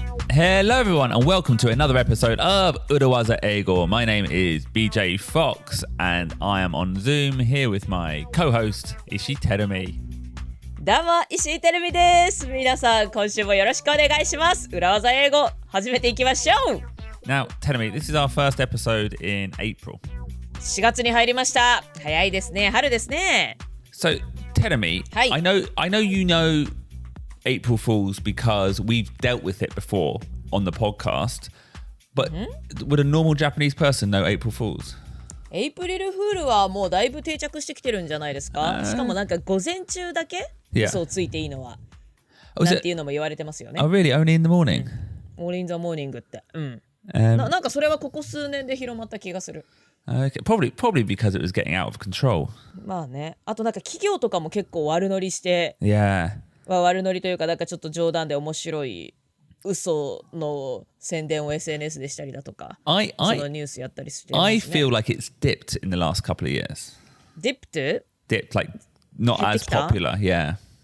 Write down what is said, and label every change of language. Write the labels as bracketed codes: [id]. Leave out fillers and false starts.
[en] Hello everyone and welcome to another episode of 裏技英語. My name is BJ Fox and I am on Zoom here with my co-host 石井てるみ. [ja] どうも石井てるみです。皆さん今週もよろしくお願いします。裏技英語始めていきましょう. [en] Now, てるみ, this is our first episode in April. [ja] 4月に入りました。早いですね。春ですね。 [en] So, てるみ, Hey. I know you know April Fools because we've dealt with it before on the podcast, but would a normal Japanese person know April Fools? [ja] エイプリルフールはもうだいぶ定着してきてるんじゃないですか。しかもなんか午前中だけ嘘をついていいのは、なんていうのも言われてますよね。 [en] Oh, really? Only in the morning? All in the morning [ja] って。なんかそれはここ数年で広まった気がする。 [en] Okay. Probably because it was getting out of control. [ja] まあね。あとなんか企業とかも結構悪乗りして、 [en] Yeah. [ja] 悪乗りというか、なんかちょっと冗談で面白い嘘の宣伝を SNS でしたりだとか、そのニュースやったりしてますね。 [en] I feel like it's dipped in the last couple of years. Dipped? Dipped, like not as popular, yeah.